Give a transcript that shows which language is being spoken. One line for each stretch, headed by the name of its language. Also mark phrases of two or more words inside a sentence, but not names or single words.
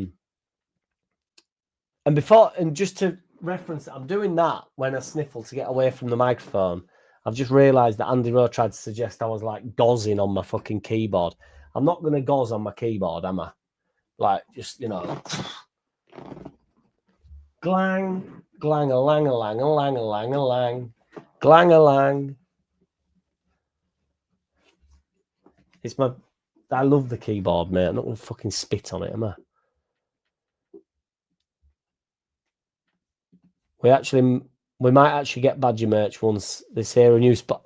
English: And just to reference it, I'm doing that when I sniffle to get away from the microphone. I've just realised that Andy Rowe tried to suggest I was like gozzing on my fucking keyboard. I'm not going to gozz on my keyboard, am I? Like, just, you know... Glang, glang-a-lang-a-lang-a-lang-a-lang-a-lang. Glang-a-lang. It's my... I love the keyboard, mate. I'm not going to fucking spit on it, am I? We might actually get Badger merch once this here a new spot.